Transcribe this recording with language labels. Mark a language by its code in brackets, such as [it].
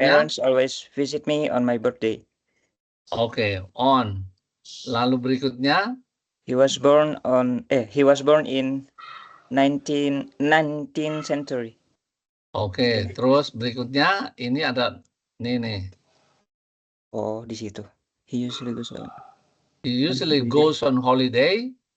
[en] parents always visit me on my birthday. [id] oke, on. Lalu berikutnya, [en] He was born in 19th century. [id] oke, terus berikutnya ini ada nih. Oh, di situ. He [en] He usually goes on holiday